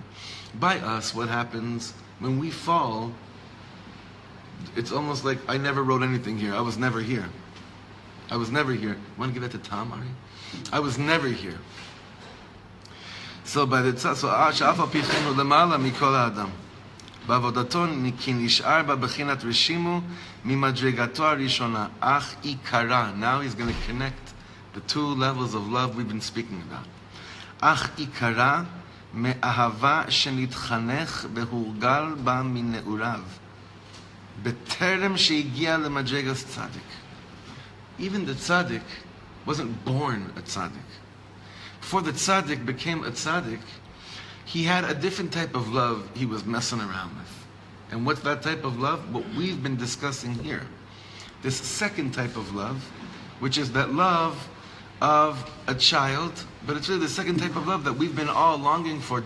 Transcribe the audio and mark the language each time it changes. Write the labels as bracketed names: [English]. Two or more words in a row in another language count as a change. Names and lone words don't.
[English] By us, what happens when we fall? It's almost like I never wrote anything here. I was never here. Want to give that to Tom, Ari? I was never here. So by the [Hebrew] שאף היחוד למעלה מכל האדם. בעבודתו כי נשאר בו בחינת רשימו ממדריגתו הראשונה אך עיקרה. [English] Now he's going to connect the two levels of love we've been speaking about. [Hebrew] אך עיקרה מאהבה שנתחנך והורגל בה מנעוריו, בטרם שהגיע למדרגת צדיק. [English] Even the tzaddik wasn't born a tzaddik. Before the tzaddik became a tzaddik, he had a different type of love he was messing around with. And what's that type of love? What we've been discussing here. This second type of love, which is that love of a child, but it's really the second type of love that we've been all longing for.